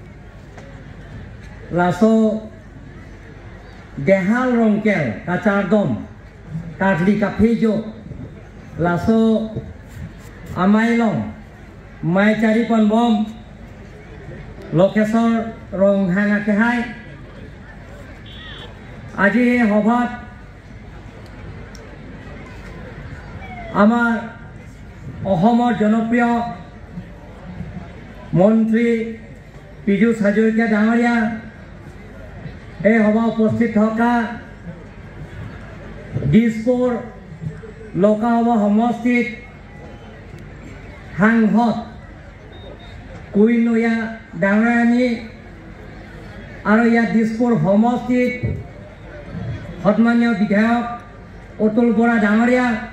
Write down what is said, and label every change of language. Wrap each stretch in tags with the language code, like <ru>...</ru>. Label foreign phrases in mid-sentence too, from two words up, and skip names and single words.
<mjw>Laso Dehal Rongkel Kacardom Kadli Kapejo Laso Amailong Mai cari pon bom Lokesor Rong Hanga Kehai</mjw> <as>আজি সভাত আমাৰ অসমৰ জনপ্ৰিয় মন্ত্ৰী পীযুষ হাজৰিকা ডাঙৰীয়া এই সভা উপস্থিত থকা দিছপুৰ লোকসভা সমষ্টিত সাংসদ কুইনয়া ডাঙৰীয়ানী আৰু ইয়াত দিছপুৰ সমষ্টিত সন্মানীয় বিধায়ক অতুল বৰা ডাঙৰীয়া</as>